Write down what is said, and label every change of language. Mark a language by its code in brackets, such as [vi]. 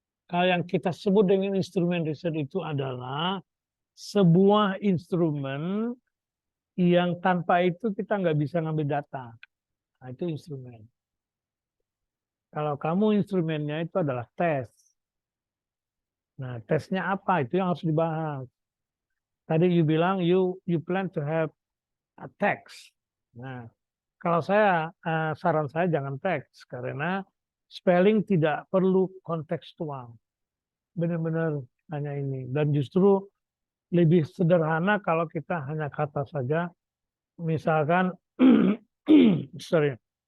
[id] Kalau yang kita sebut dengan instrumen riset itu adalah sebuah instrumen yang tanpa itu kita nggak bisa ngambil data. Nah, itu instrumen. Kalau kamu instrumennya itu adalah tes. Nah, tesnya apa? Itu yang harus dibahas. Tadi [en] you [id] bilang [en] you plan to have a text. [id] Nah, kalau saya saran saya jangan teks karena spelling tidak perlu kontekstual. Benar-benar hanya ini. Dan justru lebih sederhana kalau kita hanya kata saja. Misalkan, sorry.